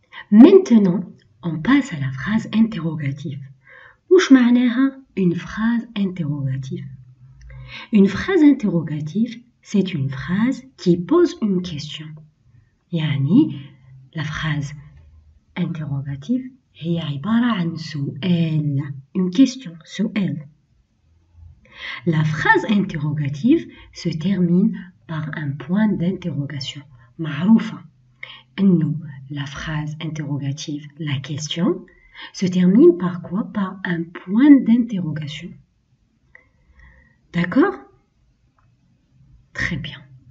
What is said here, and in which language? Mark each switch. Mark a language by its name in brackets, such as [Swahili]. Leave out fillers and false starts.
[French] Maintenant, on passe à la phrase interrogative. [Arabic] وش معناها [French] une phrase interrogative? Une phrase interrogative, c'est une phrase qui pose une question. [Arabic] يعني [French] la phrase interrogative [Arabic] هي عبارة عن سؤال. [French] Une question, [Arabic] سؤال. [French] La phrase interrogative se termine par un point d'interrogation. [Arabic] معروفة إنه [French] la phrase interrogative, la question, se termine par quoi? Par un point d'interrogation. D'accord? Très bien.